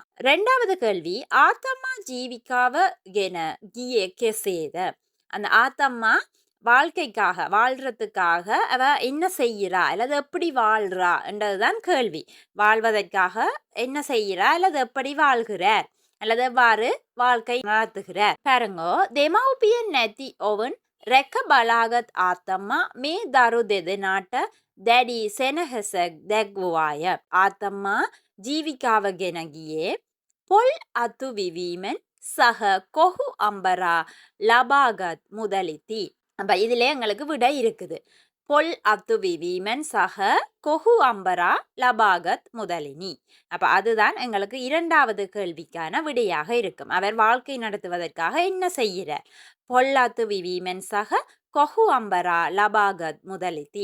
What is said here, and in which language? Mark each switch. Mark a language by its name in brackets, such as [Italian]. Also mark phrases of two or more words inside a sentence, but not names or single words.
[Tamil] 2வது கேள்வி [Sinhala] ආතම්මා ජීවිකාව ගෙන ගියේ කෙසේද. [Tamil] அந்த ஆத்தம்மா வாழ்க்கைக்காக வாழ்றதுக்காக அவ என்ன செய்கிறா அல்லது எப்படி வாழ்றா என்றதுதான் கேள்வி. வாழ்வதற்காக என்ன செய்கிறா அல்லது எப்படி வாழ்கிறார் அல்லது எவ்வாறு வாழ்க்கை நடத்துகிறார். பாருங்கோ. [Sinhala] දෙමව්පියන් නැති ඔවුන් රැක බලාගත් ආතම්මා මේ දරු දෙදෙනාට දැඩි සෙනෙහසක් දැක්වුවාය. ආතම්මා ජීවිකාව ගෙන ගියේ පොල් අතු විවීමෙන් සහ කොහු අම්බරා ලබාගත් මුදලිති. [Tamil] அப்ப இதுல எங்களுக்கு விடை இருக்குது. [Sinhala] පොල් අතු විවීමෙන් සහ කොහු අඹරා ලබාගත් මුදලිනි. [Tamil] அப்ப அதுதான் எங்களுக்கு 2வது கேள்விக்கான விடையாக இருக்கும். அவர் வாழ்க்கை நடத்துவதற்காக என்ன செய்கிறார்? [Sinhala] පොල් අතු විවීමෙන් සහ කොහු අඹරා ලබාගත් මුදලිනි.